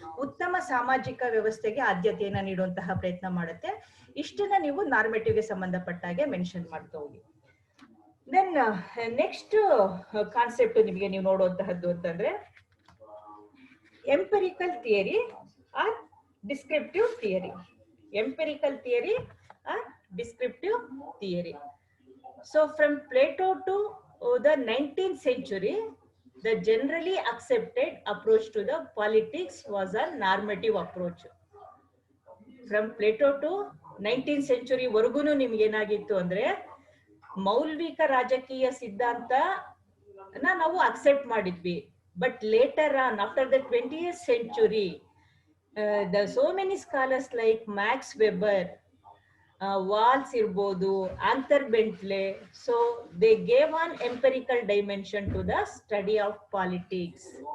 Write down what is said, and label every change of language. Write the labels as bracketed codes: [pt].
[kn] ಉತ್ತಮ ಸಾಮಾಜಿಕ ವ್ಯವಸ್ಥೆಗೆ ಆದ್ಯತೆಯನ್ನ ನೀಡುವಂತಹ ಪ್ರಯತ್ನ ಮಾಡುತ್ತೆ. ಇಷ್ಟನ್ನ ನೀವು ನಾರ್ಮೇಟಿವ್ಗೆ ಸಂಬಂಧಪಟ್ಟ ಹಾಗೆ ಮೆನ್ಷನ್ ಮಾಡ್ತಾ ಹೋಗಿ. ದೆನ್ ನೆಕ್ಸ್ಟ್ ಕಾನ್ಸೆಪ್ಟ್ ನಿಮಗೆ ನೀವು ನೋಡುವಂತಹದ್ದು ಅಂತಂದ್ರೆ [en] Empirical theory or descriptive theory. Empirical theory or descriptive theory. So from Plato to the 19th century, the generally accepted approach to the politics was a normative approach. From Plato to 19th century [kn] ವರೆಗೂನು ನಿಮ್ಗೆ ಏನಾಗಿತ್ತು ಅಂದ್ರೆ ಮೌಲ್ವಿಕ ರಾಜಕೀಯ ಸಿದ್ಧಾಂತ ನಾವು accept ಮಾಡಿದ್ವಿ. [en] But later on after the 20th century, the so many scholars like Max Weber, Wallas ಇರ್ಬೋದು, Arthur Bentley, so they gave an empirical dimension to the study of politics.